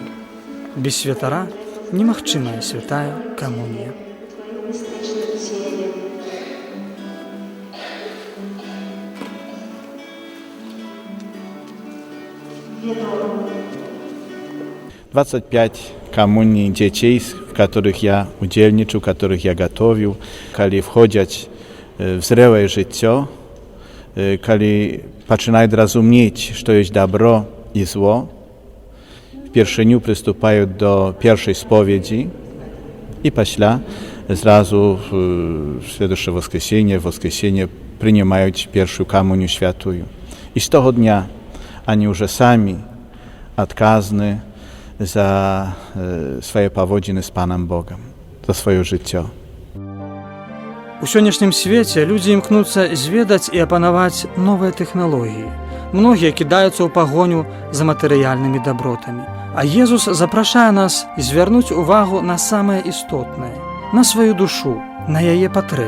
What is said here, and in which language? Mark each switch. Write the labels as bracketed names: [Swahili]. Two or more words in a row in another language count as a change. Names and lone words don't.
[Belarusian] Без святара немагчымая святая камунія. [Russian] Двадцать 25 коммуний детей, в которых я удельничал, которых я готовил, когда входят в зрелое życie, когда начинают разуметь, что есть добро и зло, [Polish] w pierwszeniu przystępują do pierwszej spowiedzi i после zrazu w [Russian] следующее воскресенье [Polish] przyjmują pierwszą komunię świętą. I z tego dnia oni już sami odkazni za swoje powodziny z Panem Bogiem, za swoje życie. [Belarusian] У сённяшнім свеце людзі імкнуцца зведаць і апанаваць новыя тэхналогіі. Многія кідаюцца ў пагоню за матэрыяльнымі дабротамі. А Езус запрашае нас звярнуць увагу на самае істотнае, на сваю душу, на яе патрэб.